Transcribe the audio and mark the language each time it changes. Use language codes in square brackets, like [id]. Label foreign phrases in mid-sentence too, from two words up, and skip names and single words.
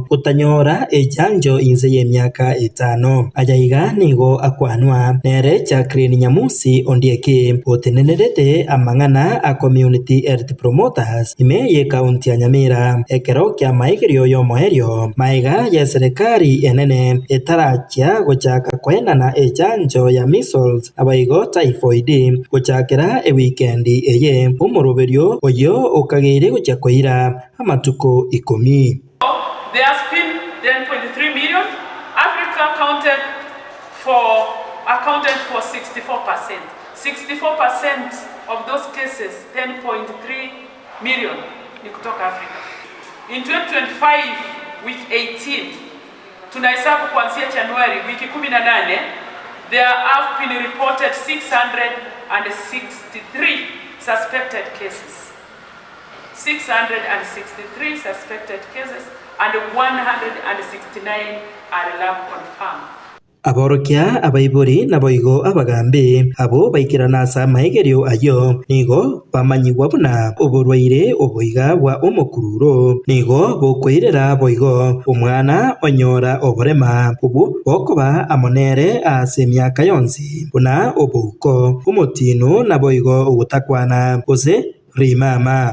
[guz] utanyora ejanjo inze y'emyaka 5 ajayiga nigo akwanwa nere Jacqueline Nyamusi ondieke otenenerete amangana a [en] community health promoters [guz] imeye county ya Nyamira ekero kya maigerio yo moherio maiga ya serikali enene etarachia gochaka kwenana ejanjo ya measles abaigo typhoid gochakera weekendi eye umuroberio oyo okagere gochakoira amatuko 10. [en] There has been 10.3 million. Africa accounted for 64%. 64% of those cases, 10.3 million [sw] ni kutoka Afrika. [en] In 2025 week 18 [sw] tunahesabu kuanzia Januari wiki 18 [en] there have been reported 663 suspected cases. 663 suspected cases and 169 are lab confirmed. [guz] aborokia abaibori na boigo abagambe abo baikirana asa maegerio ayo nigo bamanyigwa buna oborwaire oboiga bwa omokururo nigo bokwirera boigo omwana onyora oborema obu bokoba amonere ase emyaka yonsi buna obuko omotino na boigo ogutakwana ose rimama